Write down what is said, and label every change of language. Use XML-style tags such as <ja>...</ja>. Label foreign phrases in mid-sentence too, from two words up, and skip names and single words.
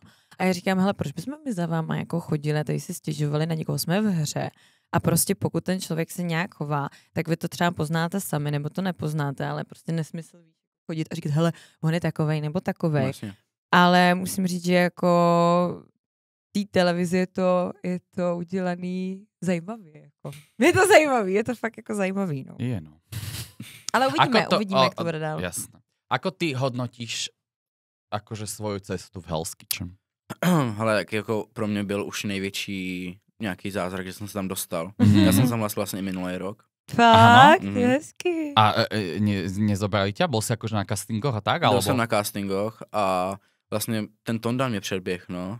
<cs>A já říkám, hele, proč bychom my za váma jako chodili, tady si stěžovali, na někoho jsme v hře a prostě pokud ten člověk se nějak chová, tak vy to třeba poznáte sami, nebo to nepoznáte, ale prostě nesmysl chodit a říkat, hele, on je takovej nebo takovej. Vlastně. Ale musím říct, že jako té televizi je to udělaný zajímavě. Jako. Je to zajímavý, je to fakt jako zajímavý. No. Je, no. Ale uvidíme, jak to bude dál.</cs> <sk>Jasné. Ako ty hodnotíš akože svoju cestu v Hell's Kitchen?</sk> <cs>Hele, tak jako pro mě byl už největší nějaký zázrak, že jsem se tam dostal. Já jsem tam vlastně minulý rok. Fakt, je hezky.</cs> <sk>A nezobrali ťa? Bol si akože na castingoch a tak?</sk> <cs>Byl jsem na castingoch a vlastně ten Tondan mě předběh, no.</cs>